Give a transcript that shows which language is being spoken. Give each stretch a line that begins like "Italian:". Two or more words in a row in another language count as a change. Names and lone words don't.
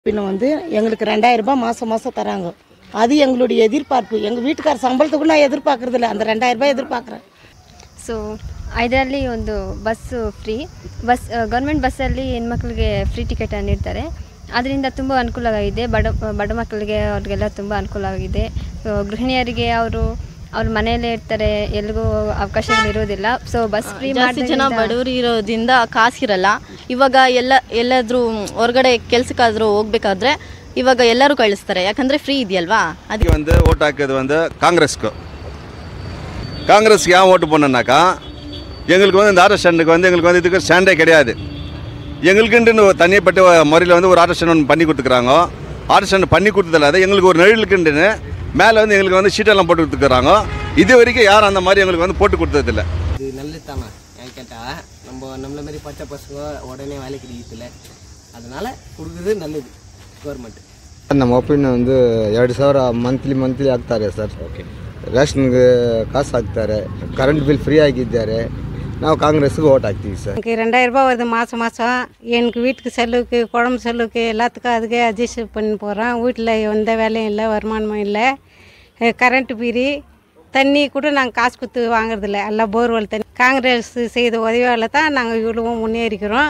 Tamil: பின்ன வந்து எங்களுக்கு 2000 ரூபாய் மாதம் தராங்க. அது எங்களுடைய எதிர்பார்ப்பு. எங்கள் வீட்டுக்கார சம்பளத்துக்கு நான் எதிர்பார்க்குறதில்ல, அந்த 2000 ரூபாய் எதிர்பார்க்குறேன்.
Kannada: ಸೊ ಇದರಲ್ಲಿ ಒಂದು ಬಸ್ಸು
English: free government
Kannada: ಬಸ್ಸಲ್ಲಿ ಹೆಣ್ಮಕ್ಳಿಗೆ
English: free ticket
Kannada: ನೀಡ್ತಾರೆ. ಅದರಿಂದ ತುಂಬ ಅನುಕೂಲವಾಗಿದೆ. ಬಡ ಮಕ್ಕಳಿಗೆ ಅವ್ರಿಗೆಲ್ಲ ತುಂಬ ಅನುಕೂಲವಾಗಿದೆ. ಗೃಹಿಣಿಯರಿಗೆ ಅವ್ರ ಮನೆಯಲ್ಲೇ ಇರ್ತಾರೆ, ಎಲ್ಲಿಗೂ ಅವಕಾಶಗಳಿರೋದಿಲ್ಲ.
English: so bus free
Kannada: ಜಾಸ್ತಿ ಜನ ಬಡವರು ಇರೋದ್ರಿಂದ ಕಾಸಿರಲ್ಲ. ಇವಾಗ ಎಲ್ಲಾದರೂ ಹೊರಗಡೆ ಕೆಲಸಕ್ಕಾದರೂ ಹೋಗ್ಬೇಕಾದ್ರೆ ಇವಾಗ ಎಲ್ಲರೂ ಕಳಿಸ್ತಾರೆ, ಯಾಕಂದರೆ ಫ್ರೀ ಇದೆಯಲ್ವಾ.
Tamil: அதுக்கு வந்து ஓட்டு ஆக்குறது வந்து காங்கிரஸ்க்கு ஏன் ஓட்டு போனோம்னாக்கா, எங்களுக்கு வந்து இந்த
English: auto standukku
Tamil: வந்து எங்களுக்கு வந்து இதுக்கு ஸ்டாண்டே கிடையாது. எங்களுக்குன்னு தனிப்பட்ட முறையில் வந்து ஒரு
English: auto stand
Tamil: ஒன்று பண்ணி கொடுத்துக்குறாங்க.
English: auto stand
Tamil: பண்ணி கொடுத்ததில்லாத எங்களுக்கு ஒரு நிழலுக்குன்னு மேலே வந்து எங்களுக்கு வந்து ஷீட்டெல்லாம் போட்டு கொடுத்துக்கிறாங்க. இது வரைக்கும் யாரும் அந்த மாதிரி எங்களுக்கு வந்து போட்டு கொடுத்ததில்லை. இது நல்லது தானே ஏன் கேட்டால், நம்மள மாதிரி பச்சை பசங்க உடனே வேலைக்கு கிடைக்கல, அதனால் கொடுக்குறது நல்லது ಗೌರ್ಮೆಂಟ್.
Kannada: ನಮ್ಮ ಒಪಿನಿಯನ್ ಒಂದು 2000 ಮಂತ್ಲಿ ಹಾಕ್ತಾರೆ ಸರ್. ಓಕೆ, ರೇಷನ್ಗೆ ಕಾಸು ಹಾಕ್ತಾರೆ,
English: current bill free
Kannada: ಆಗಿದ್ದಾರೆ. ನಾವು
Tamil: காங்கிரஸுக்கு ஓட்
Kannada: ಹಾಕ್ತೀವಿ சார்.
Tamil: எனக்கு 2000 ரூபாய் வருது மாதம். எனக்கு வீட்டுக்கு செலவுக்கு, குழம்பு செலவுக்கு எல்லாத்துக்கும் அதுக்கே அட்ஜஸ்ட் பண்ணி போகிறோம். வீட்டில் எந்த வேலையும் இல்லை, வருமானமும் இல்லை.
English: current free,
Tamil: தண்ணி கூட நாங்கள் காசு கொடுத்து வாங்குறதில்ல, எல்லாம் போர்வெல் தண்ணி. காங்கிரஸ் செய்த உதவியால் தான் நாங்கள் இவ்வளவும் முன்னேறிக்கிறோம்.